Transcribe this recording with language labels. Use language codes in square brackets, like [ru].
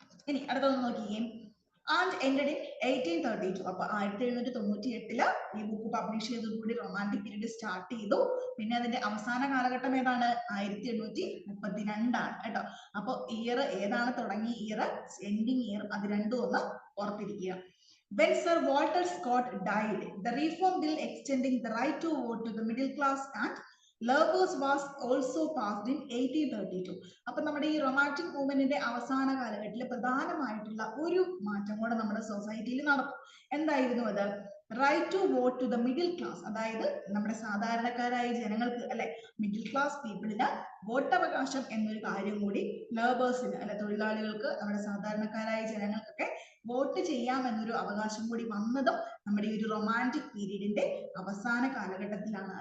[ml] ഇനി അടുത്തൊന്ന് നോക്കിയേ, [en] And ended in 1832. [ml] അപ്പൊ 1798 ഈ book publish ചെയ്തതോടുകൂടി romantic period start ചെയ്തു. പിന്നെ അതിന്റെ അവസാന കാലഘട്ടം ഏതാണ്, 1832 കേട്ടോ. അപ്പൊ ഇയർ ഏതാണ്, തുടങ്ങിയ ഇയർ എൻഡിങ് ഇയർ, അത് രണ്ടും ഒന്ന് ഓർത്തിരിക്കുക. [en] When Sir Walter Scott died, the Reform Bill extending the right to vote to the middle class and labours was also passed in 1832. [ml] അപ്പൊ നമ്മുടെ ഈ റൊമാൻറ്റിക് മൂവ്മെന്റിന്റെ അവസാന കാലഘട്ടത്തിൽ പ്രധാനമായിട്ടുള്ള ഒരു മാറ്റം കൂടെ നമ്മുടെ സൊസൈറ്റിയിൽ നടന്നു. എന്തായിരുന്നു അത്, [en] right to vote to the middle class, [ml] അതായത് നമ്മുടെ സാധാരണക്കാരായ ജനങ്ങൾക്ക് അല്ലെ, മിഡിൽ ക്ലാസ് പീപ്പിളിന് വോട്ടവകാശം എന്നൊരു കാര്യം കൂടി, ലേബേഴ്സിന് അല്ലെ, തൊഴിലാളികൾക്ക്, നമ്മുടെ സാധാരണക്കാരായ ജനങ്ങൾക്കൊക്കെ വോട്ട് ചെയ്യാം എന്നൊരു അവകാശം കൂടി വന്നതും നമ്മുടെ ഈ ഒരു റൊമാൻറ്റിക് പീരീഡിന്റെ അവസാന കാലഘട്ടത്തിലാണ്.